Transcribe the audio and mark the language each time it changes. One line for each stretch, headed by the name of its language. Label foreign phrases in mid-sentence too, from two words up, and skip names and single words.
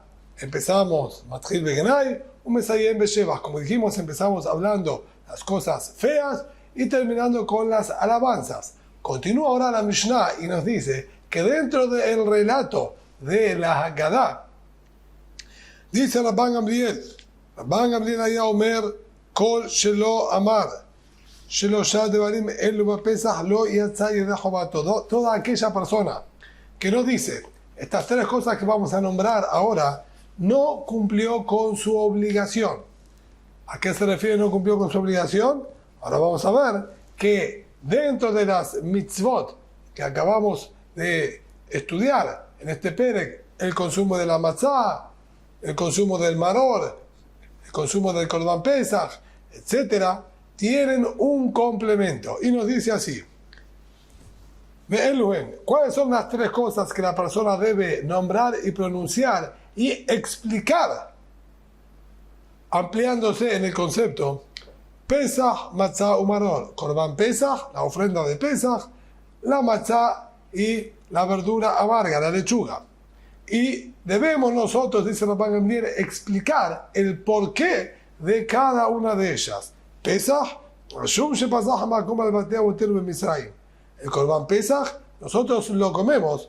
Hebrew: Empezamos, מתחיל בגנאי ומסיים בשבח.
Spanish: Como dijimos, empezamos hablando las cosas feas y terminando con las alabanzas. Continúa ahora la Mishnah y nos dice que dentro del relato de la Haggadah, dice Rabban Gamliel
Hebrew: היה אומר, כל שלא אמר שלושה דברים אלו בפסח לא יצא ידי חובתו.
Spanish: Toda aquella persona que no dice estas tres cosas que vamos a nombrar ahora, no cumplió con su obligación. ¿A qué se refiere no cumplió con su obligación? Ahora vamos a ver que dentro de las mitzvot que acabamos de estudiar en este perek, el consumo de la matzah, el consumo del maror, el consumo del
Hebrew: קרבן פסח,
Spanish: etc., tienen un complemento. Y nos dice así: ¿cuáles son las tres cosas que la persona debe nombrar y pronunciar y explicar, ampliándose en el concepto?
Hebrew: פסח, מצה ומרור. קרבן פסח,
Spanish: la ofrenda de Pesach, la matzah y la verdura amarga, la lechuga. Y debemos nosotros, dice Rabban Gamliel, explicar el porqué de cada una de ellas. Pesach, el
Hebrew: קרבן פסח,
Spanish: nosotros lo comemos.